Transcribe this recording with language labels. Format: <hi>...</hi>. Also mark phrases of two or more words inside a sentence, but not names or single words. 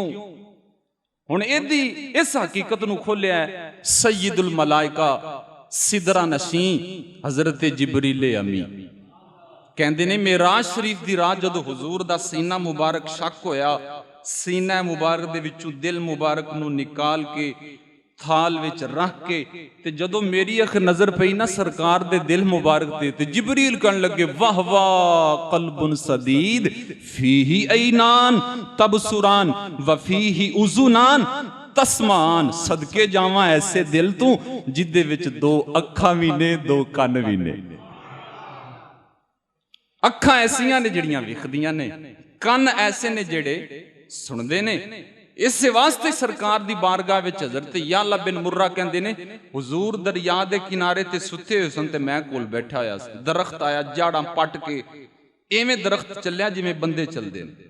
<pa>ہن ایہدی اس حقیقت نوں کھولیا سید الملائکہ سدرہ نشیں حضرت جبریل امیں کہندے نے، معراج شریف دی رات جدوں حضور دا سینہ مبارک شق ہویا، سینہ مبارک دے وچوں دل مبارک نوں نکال کے تھال وچ رکھ کے تے جدوں میری اکھ نظر پئی نا سرکار دے دل مبارک تے، تے جبریل کہن لگے واہ واہ</pa> <ar>قلب سديد فيه عينان تبصران و فيه أذنان تسمعان.</ar> <pa>صدقے جاواں ایسے دل تو جدے وچ دو اکھاں بھی نے، دو کن بھی نے. اکھاں ایسیاں نے جہڑیاں ویکھدیاں نے، کن ایسے نے جہڑے سندے نے. اس واسطے سرکار دی بارگاہ وچ حضرت یعلیٰ بن مرہ کہندے نے، حضور دریا دے کنارے تے ستے ہوئے سن تے میں کول بیٹھا ہویا سی، درخت آیا جاڑا پٹ کے ایویں درخت چلیا جویں بندے چلدے نے.</pa>